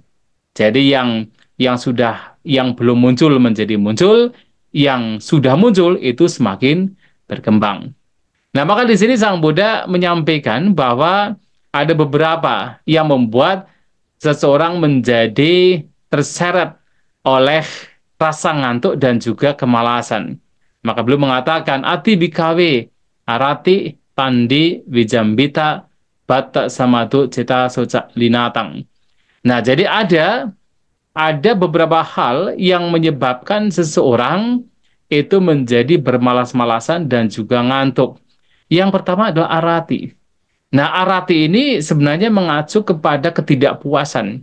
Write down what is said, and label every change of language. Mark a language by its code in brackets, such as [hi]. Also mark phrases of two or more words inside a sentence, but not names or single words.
[id] Jadi yang belum muncul menjadi muncul, yang sudah muncul itu semakin berkembang. Nah, maka di sini Sang Buddha menyampaikan bahwa ada beberapa yang membuat seseorang menjadi terseret oleh rasa ngantuk dan juga kemalasan. Maka beliau mengatakan, [pi] Ati bikawe, arati, pandi, wijambita, bata samatu, cita soca linatang. [id] Nah, jadi ada beberapa hal yang menyebabkan seseorang itu menjadi bermalas-malasan dan juga ngantuk. Yang pertama adalah arati. Nah, arati ini sebenarnya mengacu kepada ketidakpuasan.